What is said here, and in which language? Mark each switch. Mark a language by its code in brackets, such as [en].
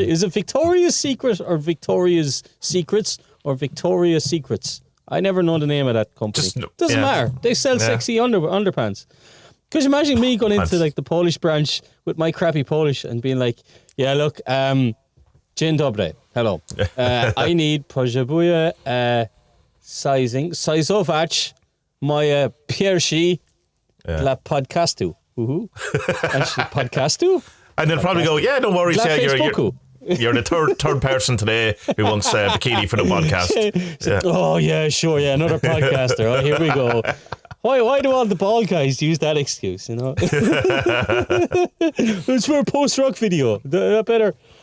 [en] Is it Victoria's Secret or Victoria's Secrets or Victoria's Secrets? I never know the name of that company. Doesn't matter. They sell sexy underpants. Because imagine me going into like the Polish branch with my crappy Polish and being like, yeah, look, [pl] dzień dobry. [en] Hello. I need [pl] potrzebuję sizować moje piersi dla podcastu. [en] And she's podcastu? And they'll probably go, yeah, don't worry, you're the third person today who wants bikini for the podcast. Oh, yeah, sure, yeah, another podcaster. Oh, here we go. Why do all the bald guys use that excuse, you know? It's for a post-rock video. That better...